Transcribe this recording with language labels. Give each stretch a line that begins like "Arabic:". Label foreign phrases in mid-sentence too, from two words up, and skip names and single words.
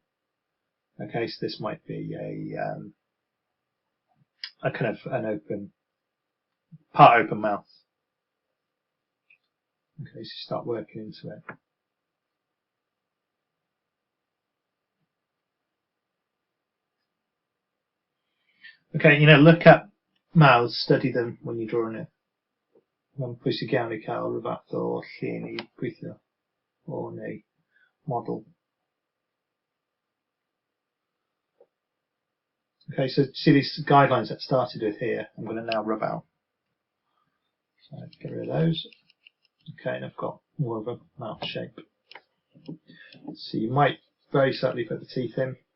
English: Okay, so this might be a kind of an part open mouth. Okay, so you start working into it. Okay, you know, look at mouths, study them when you're drawing it.
Welsh: Mae'n pwysig iawn I cael rhyw fath o llun I gweithio o neu model.
English: Okay, so see these guidelines that started with here, I'm going to now rub out. So get rid of those. Okay, and I've got more of a mouth shape. So you might very subtly put the teeth in.